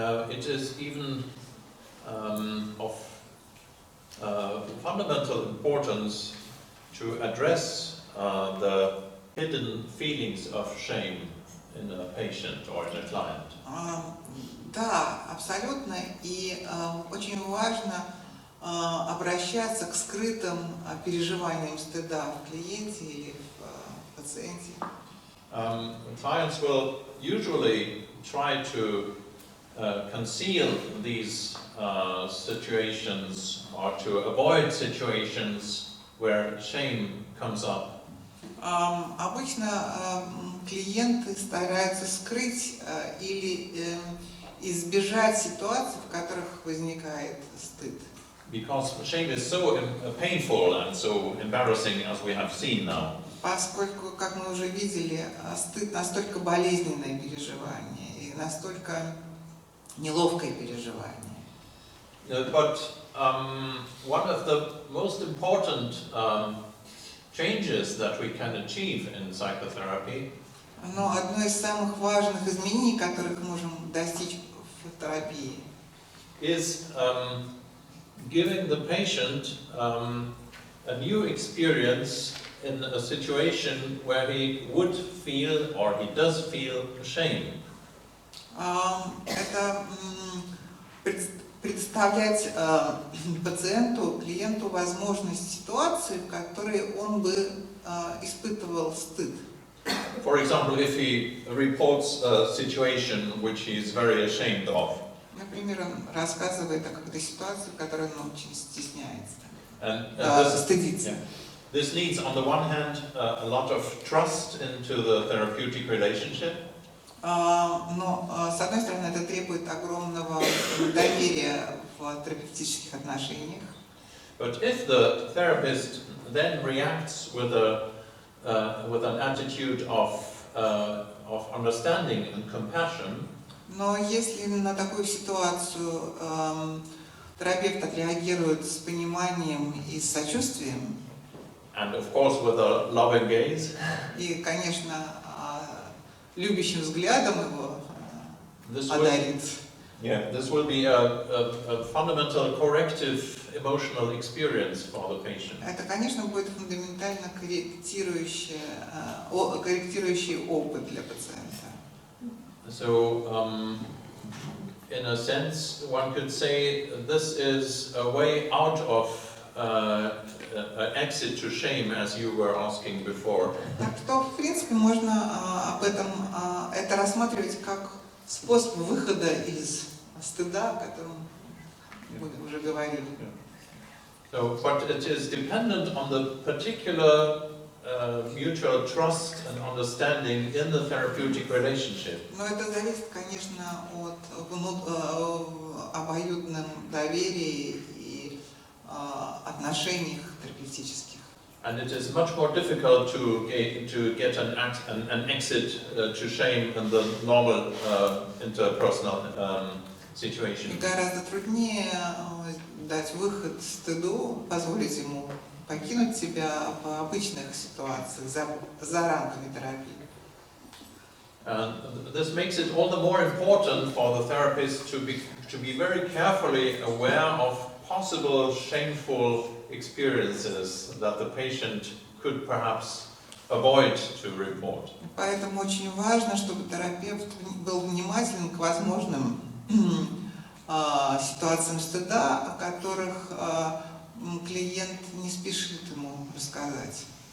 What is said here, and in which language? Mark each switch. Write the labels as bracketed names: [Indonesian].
[English] It is even of fundamental importance to address the hidden feelings of shame in a patient or in a client. [Russian] Да, абсолютно. И очень важно обращаться к скрытым переживаниям стыда в клиенте или в пациенте. [English] Clients will usually try to conceal these situations or to avoid situations where shame comes up. [Russian] Обычно клиенты стараются скрыть или избежать ситуаций, в которых возникает стыд. [English] Because shame is so painful and so embarrassing, as we have seen now. [Russian] Поскольку, как мы уже видели, стыд настолько болезненное переживание и настолько неловкое переживание. [English] But one of the most important changes that we can achieve in psychotherapy [Russian] Но одно из самых важных изменений, которых мы можем достичь в терапии, [English] is giving the patient a new experience in a situation where he would feel or he does feel shame. [Russian] это представлять пациенту, клиенту возможность ситуации, в которой он бы испытывал стыд. [English] For example, if he reports a situation which he is very ashamed of. [Russian] Например, он рассказывает о какой-то ситуации, в которой он очень стесняется, [English] And [Russian] стыдится. [English] this needs, on the one hand, a lot of trust into the therapeutic relationship. [Russian] Но, с одной стороны, это требует огромного доверия в терапевтических отношениях. [English] But if the therapist then reacts with an attitude of understanding and compassion, [Russian] Но если на такую ситуацию терапевт отреагирует с пониманием и с сочувствием, [English] and of course with a loving gaze, [Russian] и, конечно, любящим взглядом его [English] this [Russian] одарит, [English] will be a fundamental corrective emotional experience for the patient. [Russian] это, конечно, будет фундаментально корректирующий опыт для пациента. [English] So, in a sense, one could say this is a way out of an exit to shame, as you were asking before. [Russian] Так что, в принципе, можно это рассматривать как способ выхода из стыда, о котором мы уже говорили. [English] So, but it is dependent on the particular mutual trust and understanding in the therapeutic relationship. [Russian] Но это зависит, конечно, от обоюдном доверии и отношениях терапевтических. [English] And it is much more difficult to get an exit to shame in the normal interpersonal situation. [Russian] И гораздо труднее дать выход стыду, позволить ему покинуть себя в обычных ситуациях, за рамками терапии. [English] And this makes it all the more important for the therapist to be very carefully aware of possible shameful experiences that the patient could perhaps avoid to report. [Russian] Поэтому очень важно, чтобы терапевт был внимателен к возможным ситуациям стыда, о которых клиент не спешит ему рассказать.